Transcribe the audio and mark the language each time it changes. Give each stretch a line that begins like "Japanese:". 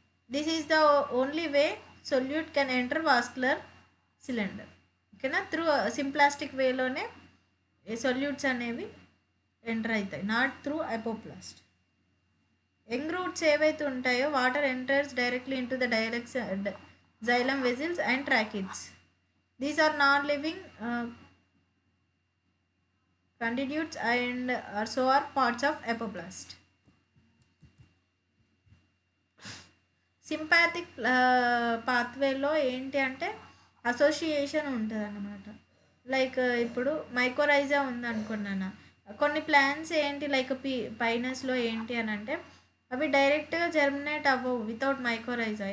English: This is the only way solute can enter vascular cylinder.
Telugu: ఓకేనా, through symplastic వేలోనే solutes అనేవి enter అవుతాయి,
English: Not through apoplast. Young roots
Telugu: ఏవైతే ఉంటాయో
English: Water enters directly into the xylem vessels and tracheids. These are non-living constituents and so are parts of apoplast.
Telugu: Sympathetic పాత్వేలో ఏంటి అంటే association ఉంటుంది అన్నమాట. Like ఇప్పుడు mycorrhiza ఉందనుకున్నాను, కొన్ని ప్లాంట్స్ ఏంటి లైక్ పైనస్లో ఏంటి అని అంటే అవి డైరెక్ట్గా జర్మినేట్ అవ్వవు వితౌట్ మైకోరైజా.